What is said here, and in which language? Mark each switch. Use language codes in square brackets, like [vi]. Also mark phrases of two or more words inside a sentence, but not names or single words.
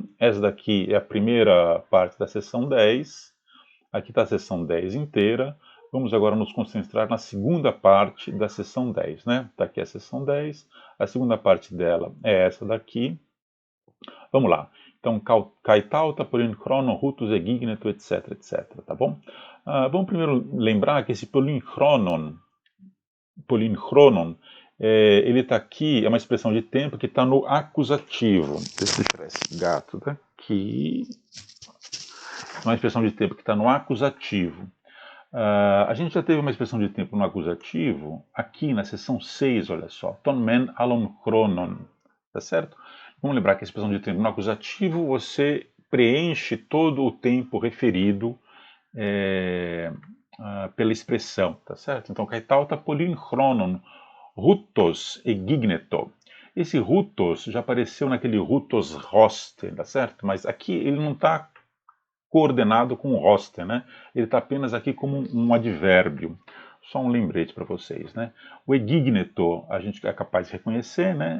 [pt] Essa daqui é a primeira parte da seção 10. Aqui está a seção 10 inteira. Vamos agora nos concentrar na segunda parte da seção 10, né? Está aqui a seção 10. A segunda parte dela é essa daqui. Vamos lá. Então, [el] καὶ ταῦτα πολὺν χρόνον, οὕτως ἐγίγνετο, [pt] etc, etc, tá bom? Vamos primeiro lembrar que esse [el] πολὺν χρόνον, [pt] ele está aqui, é uma expressão de tempo que está no acusativo. Deixa eu tirar esse gato daqui. É uma expressão de tempo que está no acusativo. A gente já teve uma expressão de tempo no acusativo, aqui na seção 6, olha só, [el] τὸν μὲν ἄλλον χρόνον, [pt] tá certo? Vamos lembrar que a expressão de tempo no acusativo, você preenche todo o tempo referido pela expressão, tá certo? Então, [el] καὶ ταῦτα πολὺν χρόνον, οὕτως ἐγίγνετο. [pt] Esse rutos já apareceu naquele [el] οὕτως ὥστε, [pt] tá certo? Mas aqui ele não está coordenado com o roster, né? Ele está apenas aqui como um advérbio. Só um lembrete para vocês, né? O egigneto a gente é capaz de reconhecer, né?